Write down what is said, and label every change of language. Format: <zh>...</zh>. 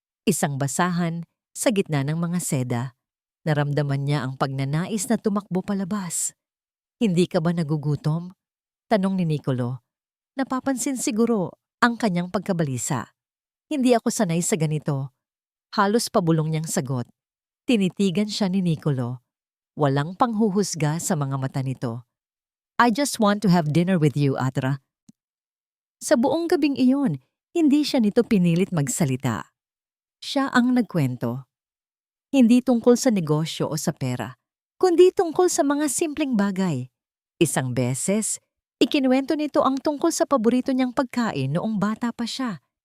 <tl>Isang basahan sa gitna ng mga seda. Naramdaman niya ang pagnanais na tumakbo palabas. "Hindi ka ba nagugutom?" tanong ni Nicolo. Napapansin siguro ang kanyang pagkabalisa. "Hindi ako sanay sa ganito." Halos pabulong niyang sagot. Tinitigan siya ni Nicolo. Walang panghuhusga sa mga mata nito.</tl> <en>"I just want to have dinner with you, Atra."</en> <tl>Sa buong gabing iyon, hindi siya nito pinilit magsalita. Siya ang nagkwento. Hindi tungkol sa negosyo o sa pera, kundi tungkol sa mga simpleng bagay. Isang beses, ikinuwento nito ang tungkol sa paborito niyang pagkain noong bata pa siya.</tl>